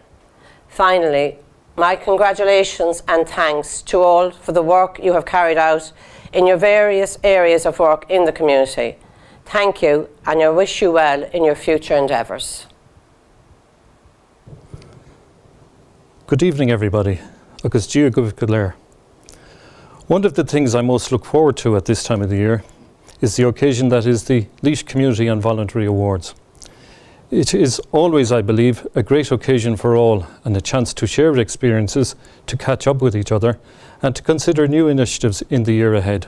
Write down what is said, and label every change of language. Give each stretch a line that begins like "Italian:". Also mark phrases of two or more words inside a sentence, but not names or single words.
English: Finally, my congratulations and thanks to all for the work you have carried out in your various areas of work in the community. Thank you, and I wish you well in your future endeavours. Good evening everybody.
Irish: Agus Díomh go léir.
English: One of the things I most look forward to at this time of the year is the occasion that is the Laois Community and Voluntary Awards. It is always, I believe, a great occasion for all and a chance to share experiences, to catch up with each other and to consider new initiatives in the year ahead.